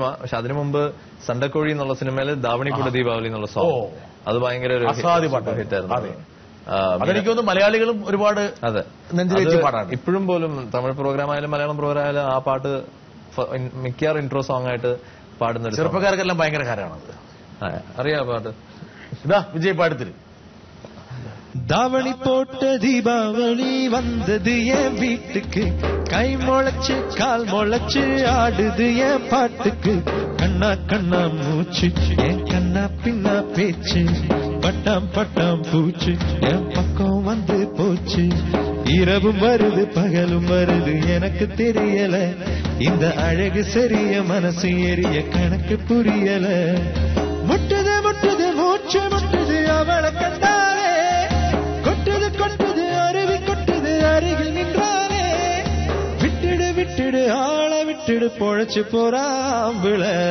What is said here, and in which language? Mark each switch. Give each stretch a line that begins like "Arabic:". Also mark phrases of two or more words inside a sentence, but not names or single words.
Malayalam: പക്ഷെ അതിനു മുമ്പ് സണ്ടക്കോഴി എന്നുള്ള സിനിമയിൽ ദാവണിപ്പൂട് ദീപാവലി എന്നുള്ള സോങ്, അത് ഭയങ്കര ഒരു ഹിറ്റായിരുന്നു. അതെനിക്കൊന്ന് മലയാളികളും ഒരുപാട് നെഞ്ചിലേറ്റ് പാടാണ്. ഇപ്പോഴും പോലും തമിഴ് പ്രോഗ്രാം ആയാലും മലയാളം പ്രോഗ്രാം ആയാലും ആ പാട്ട് മിക്കവാറും
English: intro song
Malayalam: ആയിട്ട് പാടുന്ന ചെറുപ്പക്കാർക്കെല്ലാം ഭയങ്കര കാര്യമാണത്. അറിയാം പാട്ട്. ഇതാ വിജയ് പാടത്തില്.
Tamil: தாவணி போட்ட தீபாவளி வந்தது என் வீட்டுக்கு, கை முளைச்சு கால் முளைச்சு ஆடுது என் பாட்டுக்கு, கண்ணா கண்ணா மூச்சு என் கண்ணா பின்னா பேச்சு, பட்டாம் பட்டாம் பூச்சு என் பக்கம் வந்து போச்சு, இரவும் வருது பகலும் வருது எனக்கு தெரியல, இந்த அழகு சரிய மனசு எரிய கணக்கு புரியல, முட்டுது முட்டுது மூச்சு முட்டுது அவளை கண்டாலே, கொட்டுது கொட்டுது அருவி கொட்டுது அருகில் நின்றானே, விட்டுடு விட்டுடு ஆளை விட்டுடு பொழைச்சு போறாம்பிள.